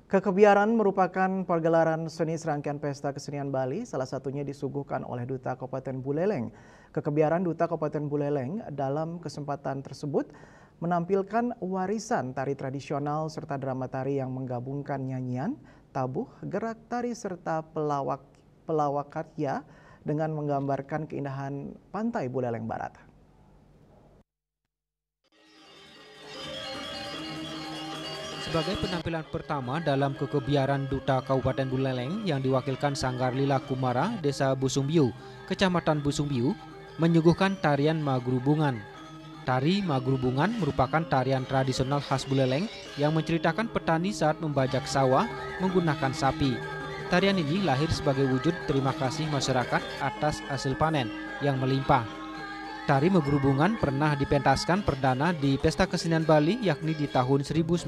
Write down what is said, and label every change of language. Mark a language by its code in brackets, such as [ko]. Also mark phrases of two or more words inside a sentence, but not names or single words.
[id] Kekebiaran merupakan pergelaran seni serangkaian pesta kesenian Bali, salah satunya disuguhkan oleh Duta Kabupaten Buleleng. Kekebiaran Duta Kabupaten Buleleng dalam kesempatan tersebut menampilkan warisan tari tradisional serta drama tari yang menggabungkan nyanyian, tabuh, gerak tari serta pelawak karya dengan menggambarkan keindahan pantai Buleleng Barat. Sebagai penampilan pertama dalam kekebiaran Duta Kabupaten Buleleng yang diwakilkan Sanggar Lila Kumara, Desa Busumbiu, Kecamatan Busumbiu, menyuguhkan tarian Magrubungan. Tari Magrubungan merupakan tarian tradisional khas Buleleng yang menceritakan petani saat membajak sawah menggunakan sapi. Tarian ini lahir sebagai wujud terima kasih masyarakat atas hasil panen yang melimpah. Tari Magrubungan pernah dipentaskan perdana di Pesta Kesenian Bali yakni di tahun 1985.